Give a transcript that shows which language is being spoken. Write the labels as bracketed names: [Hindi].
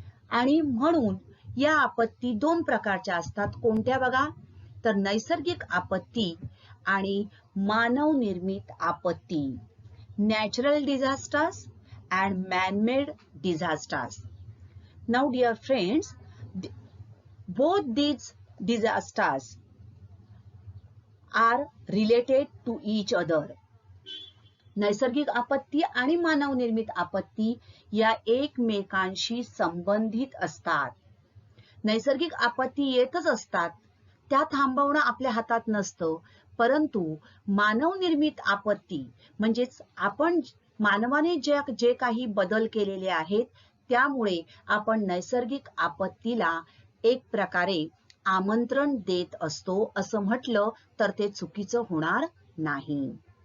[Marathi] आणि म्हणून या आपत्ती दोन प्रकारच्या असतात. कोणत्या बघा? तर नैसर्गिक आपत्ती आणि मानव निर्मित आपत्ती, [English] Natural disasters and man-made disasters. Now dear friends, both these disasters are related to each other. [Marathi] नैसर्गिक आपत्ती आणि मानव निर्मित आपत्ती या एकमेकांशी संबंधित असतात. नैसर्गिक आपत्ती येतच असतात, त्या थांबवणं आपल्या हातात नसतं, परंतु मानव निर्मित आपत्ती म्हणजेच आपण मानवाने जे काही बदल केलेले आहेत त्यामुळे आपण नैसर्गिक आपत्तीला एक प्रकारे आमंत्रण देत असतो, असं म्हटलं तर ते चुकीचं होणार नाही.